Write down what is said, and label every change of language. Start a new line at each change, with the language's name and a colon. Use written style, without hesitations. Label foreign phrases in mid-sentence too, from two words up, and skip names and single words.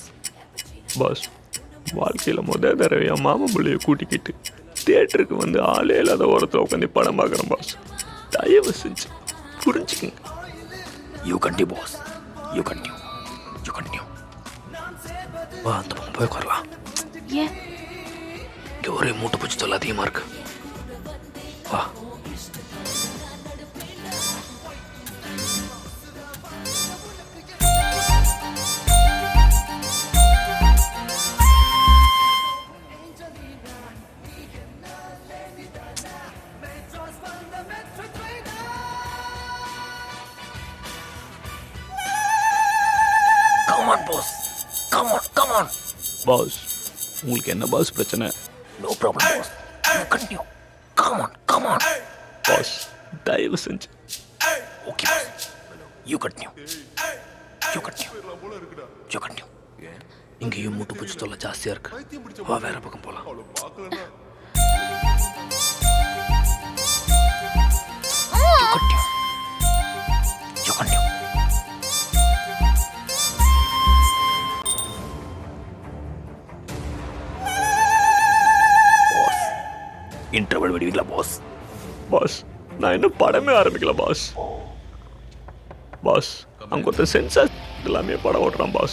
Tamil: பாஸ், வாழ்க்கையில் முதல் தடவை என் மாமன் பிள்ளையை கூட்டிக்கிட்டு தியேட்டருக்கு வந்து ஆளே இல்லாத ஓரத்தில் உட்காந்து படம் பார்க்குறேன் பாஸ். தயவு செஞ்சு புரிஞ்சுக்குங்க.
English: you continue boss, you continue, you continue.
Tamil: வா, அந்த பக்கம் போய் உட்காரலாம். ஏன்? இங்கே இங்கே ஒரே மூட்டை பூச்சி தொல்லை அதிகமாக இருக்கு. வா.
English: Come on, boss. Come on, come on.
Tamil: பாஸ் உங்களுக்கு என்ன பாஸ் பிரச்சனை?
English: No problem, boss. You continue. Come on, come on.
Tamil: பாஸ் தயவு செஞ்சு.
English: Okay, boss. You continue. You continue. You continue.
Tamil: இங்கேயும் மூட்டு பூச்சி தொல்லை ஜாஸ்தியாக இருக்கு. வா வேற பக்கம் போகலாம்.
English: You continue. You continue.
Tamil: இன்டர்வல் விடுவீங்களா பாஸ்? பாஸ் நான் இன்னும் படமே ஆரம்பிக்கல பாஸ். பாஸ் அங்கே ஒருத்தர் சென்சார் எல்லாமே படம் ஓட்டுறான் பாஸ்.